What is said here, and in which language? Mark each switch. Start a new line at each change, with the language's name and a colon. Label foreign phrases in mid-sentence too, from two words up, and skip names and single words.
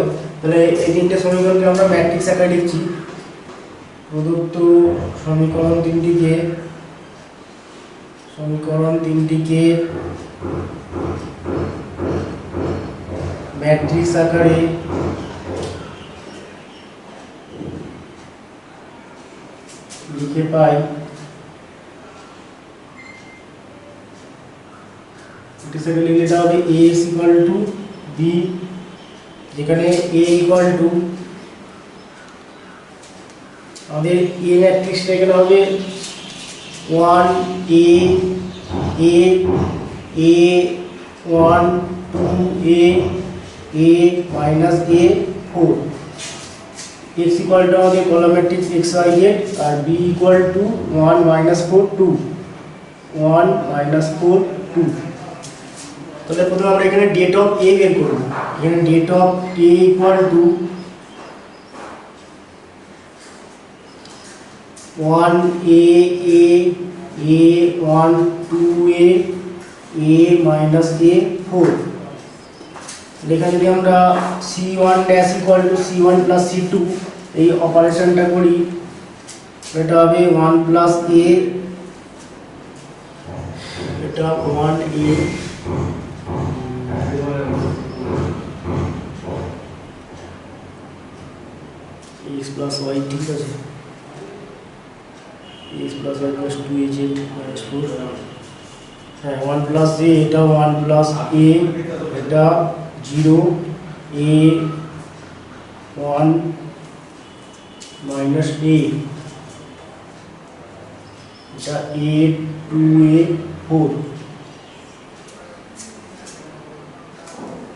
Bangla: তাহলে এই তিনটে সমীকরণকে আমরা ম্যাট্রিক্স আকারে লিখছি। প্রদত্ত সমীকরণ তিনটিকে ম্যাট্রিক্স আকারে লিখে পাই। লিখে হবে
English: ax equal to b,
Bangla: যেখানে
English: a equal to
Bangla: আমাদের a ম্যাট্রিক্সটা এখানে হবে 1 a a a 1 2
English: a minus a
Bangla: 4।
English: x equal to
Bangla: আমাদের
English: column matrix
Bangla: x y z আর
English: b equal to 1 minus 4 2,
Bangla: 1 minus 4 2। তাহলে প্রথমে আমরা এখানে
English: det of a
Bangla: বের করব।
English: এখানে det of a equal to 1 a 1 2 a minus a 4.
Bangla: এখানে যদি আমরা
English: c1 dash equal to c1 plus c2
Bangla: এই অপারেশনটা করি, এটা হবে
English: 1 plus a,
Bangla: এটা
English: 1a x plus y,
Bangla: ঠিক আছে,
English: x plus y plus 2az minus 4। হ্যাঁ 1 plus a, এটা 1 plus a, এটা 0 a 1 minus a, এটা a 2a 4।